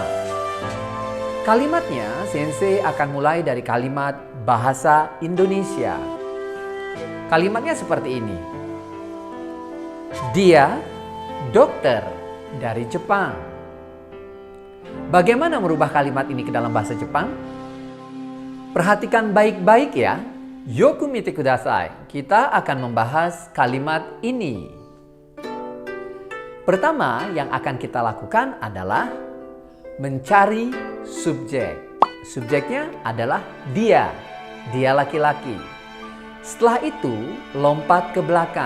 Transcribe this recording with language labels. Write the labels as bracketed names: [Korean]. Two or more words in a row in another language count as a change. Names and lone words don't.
[Indonesian] Kalimatnya, Sensei akan mulai dari kalimat bahasa Indonesia. Kalimatnya seperti ini. Dia dokter dari Jepang. Bagaimana merubah kalimat ini ke dalam bahasa Jepang? Perhatikan baik-baik ya. [Japanese] よく見てください. [Indonesian] Kita akan membahas kalimat ini. Pertama yang akan kita lakukan adalah mencari subjek. Subjeknya adalah dia. Dia laki-laki. Setelah itu, lompat ke belakang.